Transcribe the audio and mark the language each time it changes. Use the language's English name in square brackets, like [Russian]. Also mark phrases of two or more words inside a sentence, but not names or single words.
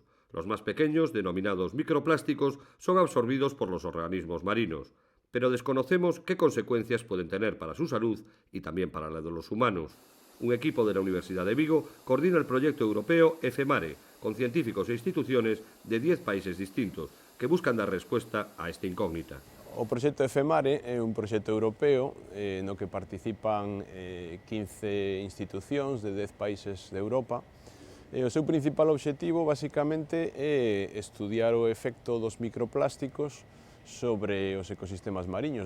[Spanish] Los más pequeños, denominados microplásticos, son absorbidos por los organismos marinos, pero desconocemos qué consecuencias pueden tener para su salud y también para la de los humanos. Un equipo de la Universidad de Vigo coordina el proyecto europeo EFEMARE, con científicos e instituciones de 10 países distintos, que buscan dar respuesta a esta incógnita. [Galician] O proxecto EFEMARE é un proxecto europeo no que participan 15 institucións de 10 países de Europa. O seu principal obxectivo, basicamente, é estudiar o efecto dos microplásticos sobre os ecosistemas mariños.